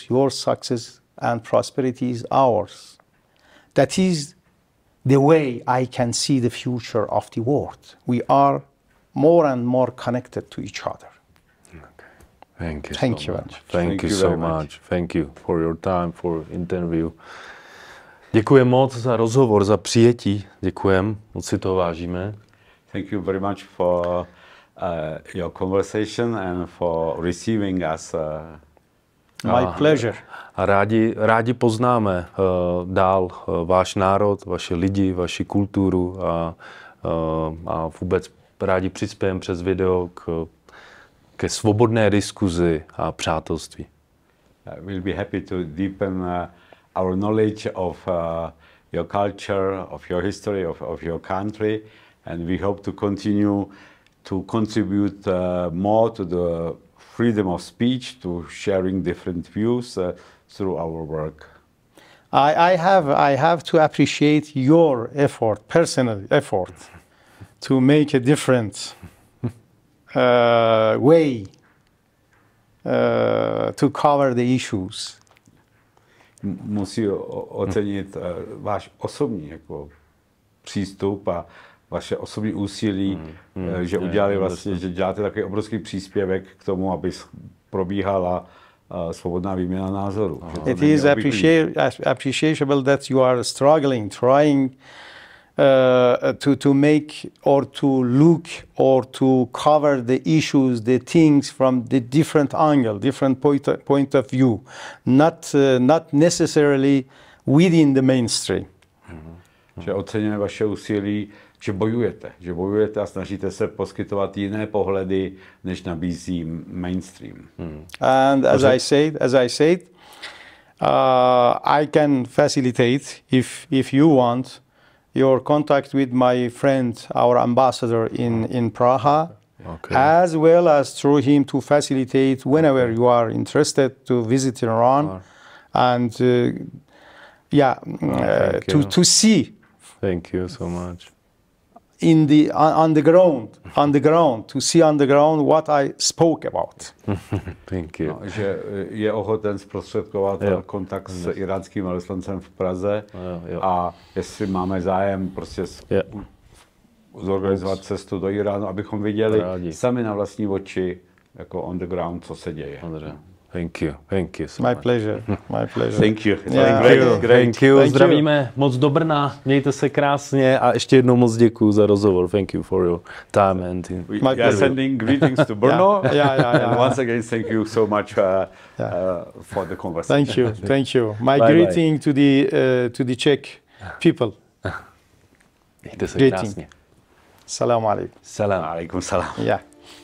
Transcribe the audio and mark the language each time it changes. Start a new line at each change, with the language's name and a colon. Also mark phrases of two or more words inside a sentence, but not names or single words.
English: Your success and prosperity is ours. That is the way I can see the future of the world. We are more and more connected to each other. Okay. Thank you. Thank so you much. very much. Thank you so much. Thank you for your time, for interview.
Czech: Děkuji moc za rozhovor, za přijetí. Děkujem, moc si toho vážíme.
English: Thank you very much for your conversation and for receiving us. My pleasure.
Czech: A rádi poznáme dál váš národ, vaše lidi, vaši kulturu a vůbec rádi přispějeme přes video ke svobodné diskuzi a přátelství.
English: We'll be happy to deepen our knowledge of your culture, of your history, of your country, and we hope to continue to contribute more to the freedom of speech, to sharing different views through our work. I have to appreciate your effort, personal effort, to make a different way to cover the issues.
Czech: Musí ocenit váš osobní jako přístup a vaše osobní úsilí, že udělali vlastně, že děláte takový obrovský příspěvek k tomu, aby probíhala svobodná výměna názorů.
English: It is appreciable that you are struggling, trying to make or to look or to cover the issues, the things from the different angle, different point of view, not necessarily within the mainstream.
Czech: Že oceňujeme vaše úsilí, že bojujete a snažíte se poskytovat jiné pohledy, než nabízí mainstream.
English: And as I said, I can facilitate, if you want, your contact with my friend, our ambassador in Praha, as well as through him to facilitate whenever you are interested to visit Iran, and to see. Thank you so much. On the ground, to see on the ground what I spoke about. Thank you.
Czech: No, že je ochoten zprostředkovat kontakt s iránským velvyslancem v Praze a jestli máme zájem prostě zorganizovat cestu do Iránu, abychom viděli sami na vlastní oči, jako
English: on the ground,
Czech: co se děje.
English: Thank you. Thank you so My much. pleasure. My pleasure. Thank you. Yeah. Thank you. Thank
Czech: Zdravíme moc do Brna. Mějte se krásně a ještě jednou moc děkuji za rozhovor.
English: Thank you for your time and We are sending greetings to Brno. Yeah. And once again, thank you so much for the conversation. Thank you. Thank you. My Bye, greeting to the Czech people.
Czech: Mějte se
English: Greeting.
Czech: krásně.
Arabic: السلام عليكم. Salam. عليكم السلام.
English: Yeah.